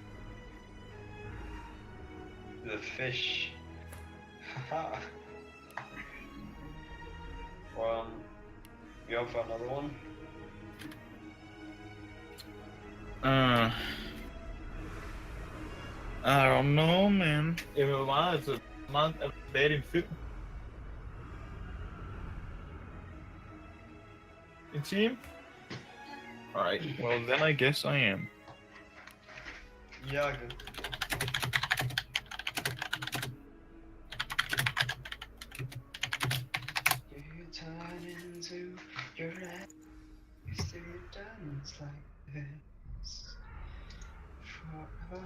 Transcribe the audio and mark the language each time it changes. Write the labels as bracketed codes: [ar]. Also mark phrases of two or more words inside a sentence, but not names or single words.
[en] The fish. Haha. Well, you up for another one? I don't know, man. [da] Hvor meget er det en film? En time? [en] Alright, well then I guess I am. Yeah, good. You turn into your eyes to dance like this forever.